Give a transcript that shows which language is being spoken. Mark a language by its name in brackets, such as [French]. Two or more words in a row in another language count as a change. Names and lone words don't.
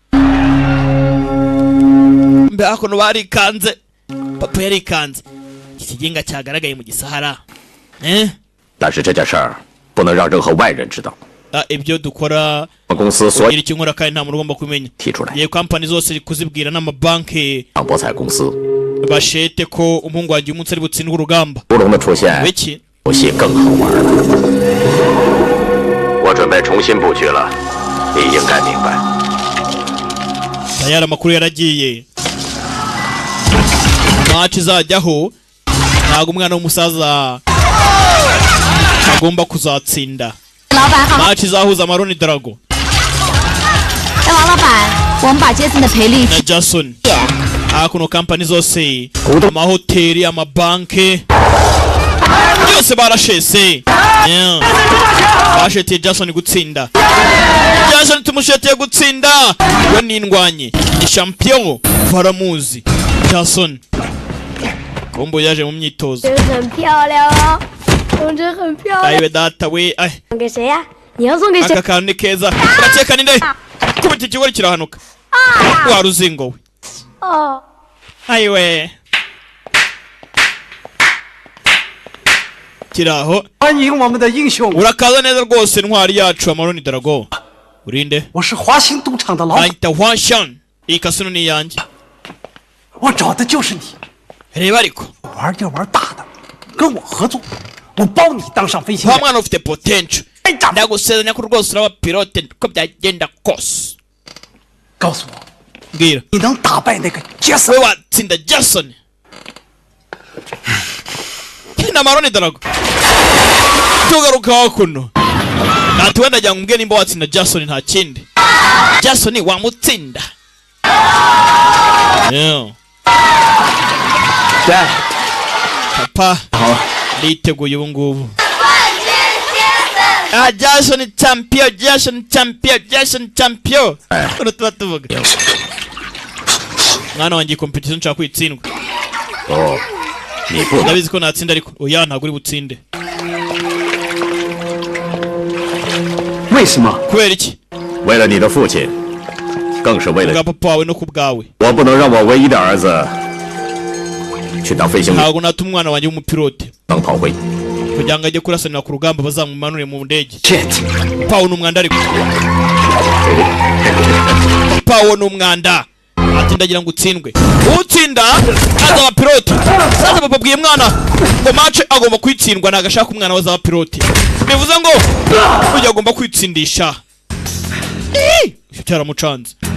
[Kinyarwanda] mbe akono barikanze papa yarikanze ikiginga cyagaragaye mu gisahara [Chinese] 但是这件事儿不能让任何外人知道 [Kinyarwanda] ibyo dukora [Chinese] 公司所有 [Kinyarwanda] icyo nkora kandi nta muntu ugomba kumenya [Chinese] 提出来 [Kinyarwanda] ye company zose kuzibwira n'amabanki [Chinese] 博彩公司 [Kinyarwanda] bashete ko umuhungu wanjye umunsi ari butsindwe urugamba [Chinese] 乌龙的出现 [Kinyarwanda] wiki [Chinese] 游戏更好玩了我准备重新布局了你应该明白 [Kinyarwanda] tayari amakuru yaragiye match izajyaho ntago umwana w'umusaza agomba kuzatsinda match izahuza Maroni Dragon [Chinese] 王老板我们把杰森的赔率 [Kinyarwanda] na Jason kuno kampani zose amahoteli amabanki yose barashese bashetiye Jason gutsinda. Jason tumushetiye gutsinda we n'indwanyi ni champion baramuzi Jason kombo yaje mu myitozo [Chinese] 很漂亮啊，同志很漂亮。 [Kinyarwanda] ayiwe data we [Chinese] 送给谁呀？你要送给谁？ [Kinyarwanda] aka kantu ni keza urakeka ni nde kubita ikigori kirahanuka wa ruzingo we [Chinese] 哦， [Kinyarwanda] ayiwe kiraho [Chinese] 欢迎我们的英雄。 [Kinyarwanda] urakaza neza rwose ntwari yacu Amaroni Drago urinde [Chinese] 我是华兴赌场的老板， [Kinyarwanda] anyita Hwashan iyi kasino ni iyanjye [Chinese] 我找的就是你。 [Kinyarwanda] reba ariko [Chinese] 玩就玩大的，跟我合作，我包你当上飞行 wa 员。 [Kinyarwanda] mwana ufite potential ndagusezeranya ko rwose uraba pilote uko byagenda kose [Chinese] 告诉我， [Kinyarwanda] mbwira [Chinese] 你能打败那个杰森 [Kinyarwanda] we？ watsinda Jason na Amaroni Drago tugaruka hakuno ati wenda jya ngumbwe nimba watsinda Jason nta kindi Jason wamutsinda [English] Dad. [Kinyarwanda] papa nditeguye ubu ngubu Jason champion Jason champion Jason champion uno tuba tuvuga mwana wanjye competition nshaka kwitsindwa ndabizi ko natsinda ariko oya ntabwo uri butsinde [Chinese] 为什么？ [Kinyarwanda] kubera iki [Chinese] 为了你的父亲，更是为 [Kinyarwanda] kubwa [Chinese] 了 [Kinyarwanda] papa wawe no kubwawe [Chinese] 我不能让我唯一的儿子去当飞行员 [Kinyarwanda] ntabwo natuma umwana wanjye w'umupilote [Chinese] 当炮灰。 [Kinyarwanda] kugira ngo ajye kurasanira ku rugamba bazamumanure mu ndege [English] Shit. [Kinyarwanda] papa ni umwanda ariko papa ni umwanda ati ndagira ngo utsindwe utsinda azaba pilote sasa papa abwiye mwana ngo match agomba kwitsindwa ntago ashaka umwana wazaba pilote bivuze ngo ujya agomba kwitsindisha icyo cyaramucanze